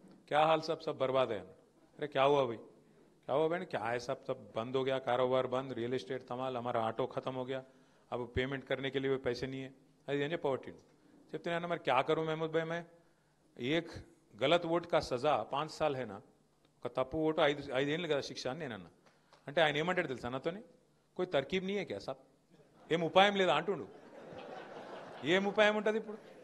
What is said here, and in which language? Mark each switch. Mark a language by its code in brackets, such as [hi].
[hi] క్యా hall sub బర్బాద్ है [te] అన్నాడు. [hi] అరే క్యా हुआ भाई? क्या हुआ भाई? क्या है सब बंद हो गया, कारोबार बंद, रियल एस्टेट तमाल, हमारा ऑटो खत्म हो गया, अब पेमेंट करने के लिए भी पैसे नहीं है. [te] అది అని చెప్పవట్టిండు. చెప్తే అన్న మరి [hi] క్యా కరూ మహమూద్ భాయ్ మే, ఏక్ గలత్ ఓట్ కా సజా 5 साल है ना, [te] ఒక తప్పు ఓటు 5 ఏళ్ళు కదా శిక్ష అని నేనన్నా. అంటే ఆయన ఏమంటాడు తెలుసా నాతోని, [hi] కోయి తర్కీబ్ నీయే క్యా సాబ్, [te] ఏం ఉపాయం లేదా అంటుండు. ఏం ఉపాయం ఉంటుంది ఇప్పుడు?